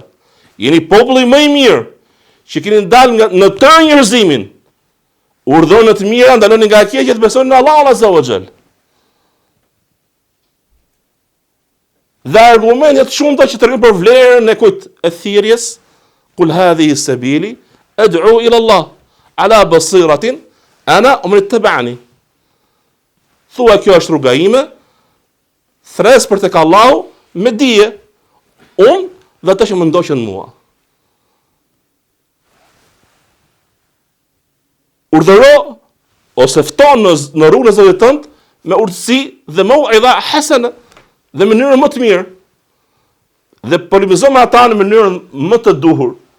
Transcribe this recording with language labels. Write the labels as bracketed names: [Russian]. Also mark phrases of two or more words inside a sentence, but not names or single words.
[Albanian] Jeni populli më i mirë që keni dalë në tërë njerëzimin. Urdhëron në të mira, ndalon nga e keqja, të besoni në Allahun [Arabic] عز وجل. [Albanian] Dhe argumentet shumëta që tregojnë për vlerën e kujt e thirrjes, [Arabic] قل هذه سبيلي أدعو إلى الله على بصيرة أنا ومن اتبعني. [Albanian] Thua, kjo është rruga ime, thres për tek Allahu me dije, unë dhe ata që më ndoqën mua. Urdhëro ose fton në rrugën e Zotit tënd me urtësi dhe [Arabic] موعظة حسنة, [Albanian] dhe në mënyrë më të mirë, dhe polemizo me ata në mënyrën më të duhur.